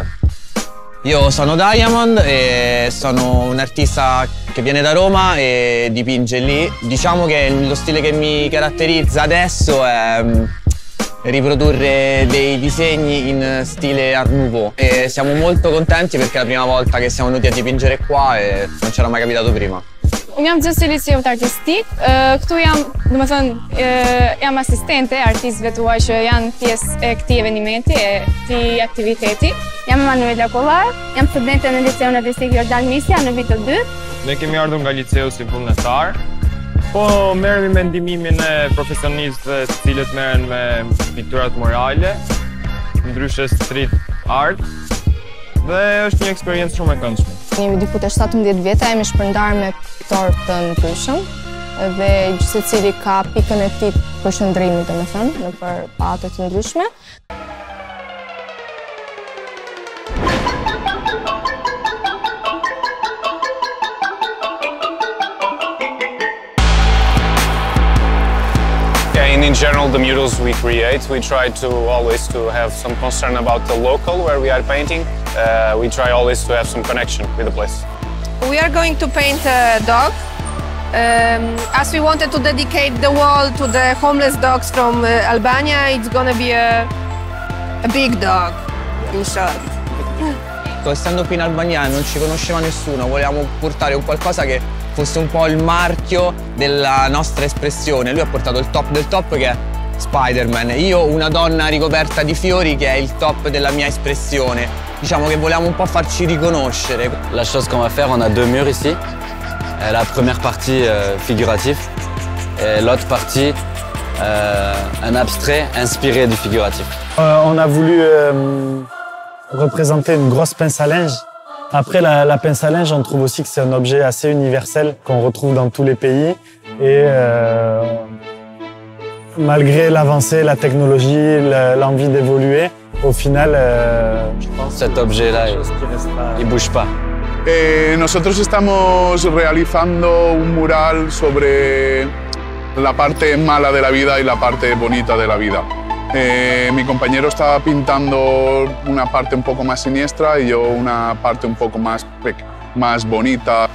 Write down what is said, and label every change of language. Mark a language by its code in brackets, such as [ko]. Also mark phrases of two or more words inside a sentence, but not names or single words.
[it] Io sono Diamond e sono un artista che viene da Roma e dipinge lì. Diciamo che lo stile che mi caratterizza adesso è riprodurre dei disegni in stile Art Nouveau e siamo molto contenti perché è la prima volta che siamo venuti a dipingere qua e non c'era mai capitato prima. [sq] Unë jam gjithë liceu artistik, këtu jam, jam asistente artistëve tuaj që janë pjesë e këtij eventi, e këtij aktiviteti. Jam Emanuela Kollar, jam studente në liceun artistik Jordan Misja në vitin 2. Ne kemi ardhur nga liceu si vullnetar. Po merremi me ndihmimin e profesionistëve të cilët merren me pikturat murale, ndryshe [en] street art, [sq] dhe është një eksperiencë shumë e këndshme. Jemi diku te 17 vjetë, jemi shpërndar me piktorë të ndryshëm dhe secili ka pikën e tij përshëndrimi, domethënë, nëpër patë të ndryshme. [en] In general, the murals we create, we try to always to have some concern about the local where we are painting. We try always to have some connection with the place. We are going to paint a dog, as we wanted to dedicate the wall to the homeless dogs from Albania. It's gonna be a big dog, in short. [it] Essendo qui in Albania non ci conosceva nessuno, volevamo portare un qualcosa che fosse un po' il marchio della nostra espressione. Lui ha portato il top del top che è Spider-Man, io una donna ricoperta di fiori che è il top della mia espressione. Diciamo che volevamo un po' farci riconoscere. [fr] La chose qu'on va faire, on a 2 murs ici. La première partie figurative et l'autre partie un abstrait inspiré du figuratif. On a voulu représenter une grosse pince à linge. Après, la pince à linge, on trouve aussi que c'est un objet assez universel qu'on retrouve dans tous les pays. Et malgré l'avancée, la technologie, l'envie d'évoluer, au final, je pense cet objet-là, il ne bouge pas. [es] Nosotros estamos realizando un mural sobre la parte mala de la vida y la parte bonita de la vida. Mi compañero está pintando una parte un poco más siniestra y yo una parte un poco más bonita.